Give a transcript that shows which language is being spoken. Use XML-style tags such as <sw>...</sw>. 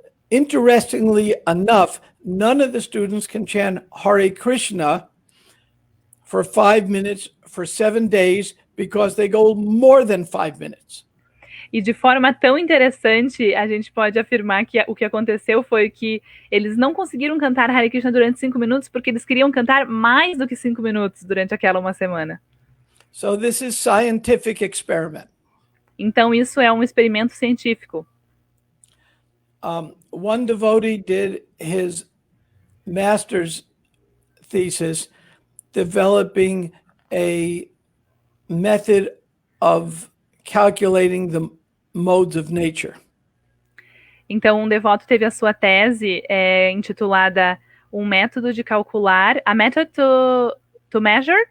<en>Interestingly enough, none of the students can chant Hare Krishna for 5 minutes for 7 days because they go more than 5 minutes.</en> <pt>E de forma tão interessante, a gente pode afirmar que o que aconteceu foi que eles não conseguiram cantar Hare Krishna durante 5 minutos porque eles queriam cantar mais do que 5 minutos durante aquela uma semana.</pt> <en>So this is scientific experiment.</en> <pt>Então isso é um experimento científico.</pt> <en>One devotee did his master's thesis developing a method of calculating the modes of nature.</en> <pt>Então, um devoto teve a sua tese intitulada Um método de calcular,</pt> <en>a method to measure</en>